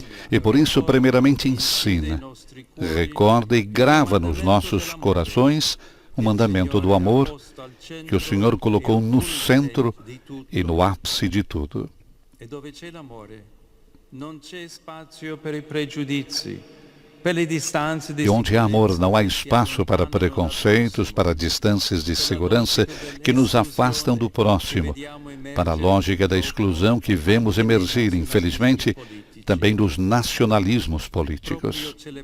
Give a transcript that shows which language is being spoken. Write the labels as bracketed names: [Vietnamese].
[Portuguese] E por isso, primeiramente, ensina, recorda e grava nos nossos corações o mandamento do amor que o Senhor colocou no centro e no ápice de tudo. [Italian] E dove c'è l'amore, non c'è spazio per i pregiudizi, per le distanze di [Portuguese] E onde há amor, não há espaço para preconceitos, para distâncias de segurança que nos afastam do próximo, para a lógica da exclusão que vemos emergir, infelizmente, também dos nacionalismos políticos.